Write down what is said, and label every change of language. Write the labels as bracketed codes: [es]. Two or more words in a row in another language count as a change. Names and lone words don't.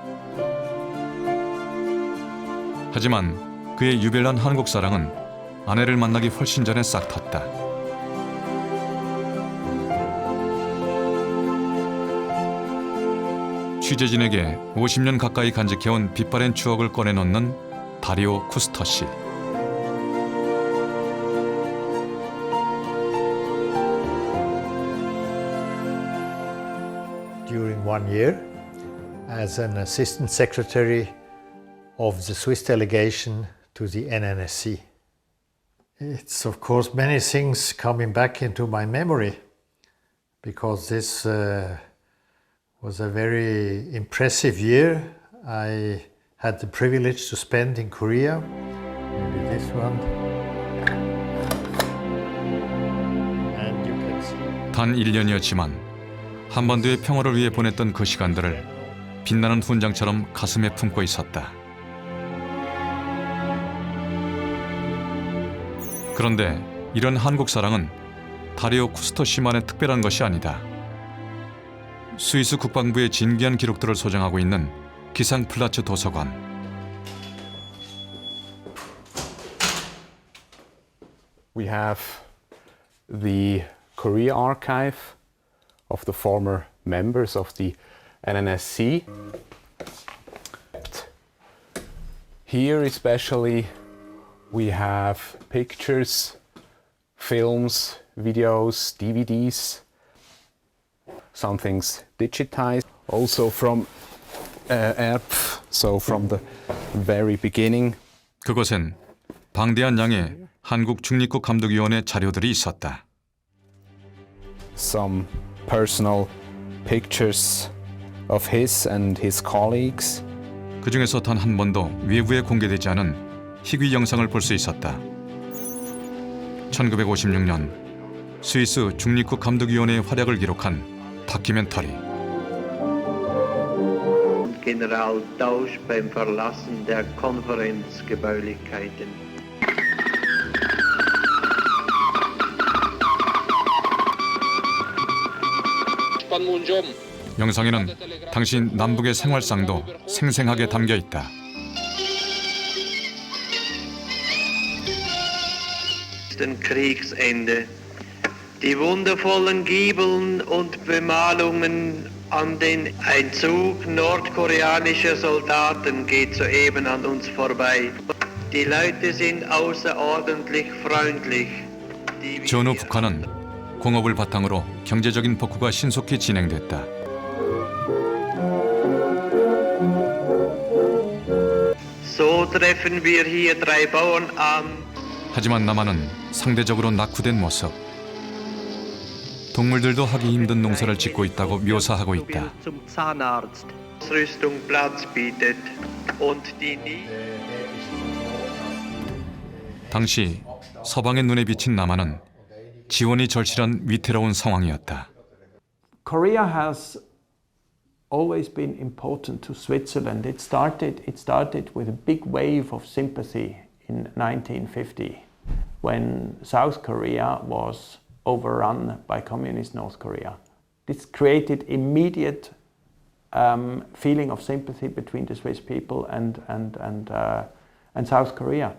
[ko] 하지만 그의 유별난 한국 사랑은 아내를 만나기 훨씬 전에 싹 텄다. 취재진에게 50년 가까이 간직해온 빛바랜 추억을 꺼내놓는 다레오 쿠스토시. [en] During 1 year, as an assistant secretary of the Swiss delegation to the NNSC. It's of course many things coming back into my memory because this was a very impressive year. I had the privilege to spend in Korea. Maybe this one. And you can see. [ko] 단 1년이었지만 한반도의 평화를 위해 보냈던 그 시간들을 빛나는 훈장처럼 가슴에 품고 있었다. 그런데 이런 한국 사랑은 다리오 쿠스토 씨만의 특별한 것이 아니다. 스위스 국방부의 진귀한 기록들을 소장하고 있는 기상플라츠 도서관. [en] We have the Korea archive of the former members of the NNSC. Here especially we have pictures, films, videos, DVDs, some things digitized, also from ERP, so from the very beginning. [ko] 그곳엔 방대한 양의 한국 중립국 감독위원회 자료들이 있었다. [en] Some personal pictures of his and his colleagues. [ko] 그 중에서 단 한 번도 외부에 공개되지 않은 희귀 영상을 볼 수 있었다. 1956년 스위스 중립국 감독위원회의 활약을 기록한 다큐멘터리. [de] General Tausch beim Verlassen der Konferenzgebäulichkeiten. [ko] 영상에는 당시 남북의 생활상도 생생하게 담겨 있다. [de] Kriegsende. Die wundervollen Giebeln und Bemalungen an den Einzug nordkoreanischer Soldaten geht soeben an uns vorbei. Die Leute sind außerordentlich freundlich. [ko] 전후 북한은 공업을 바탕으로 경제적인 복구가 신속히 진행됐다. [de] So treffen wir hier drei Bauern an. [ko] 하지만 남한은 상대적으로 낙후된 모습. 동물들도 하기 힘든 농사를 짓고 있다고 묘사하고 있다. [de] Zum Zahnarzt. Rüstung Platz bietet und die [ko] 당시 서방의 눈에 비친 남한은 지원이 절실한 위태로운 상황이었다. [en] Korea has always been important to Switzerland. It started with a big wave of sympathy in 1950 when South Korea was overrun by communist North Korea. This created immediate feeling of sympathy between the Swiss people and South Korea.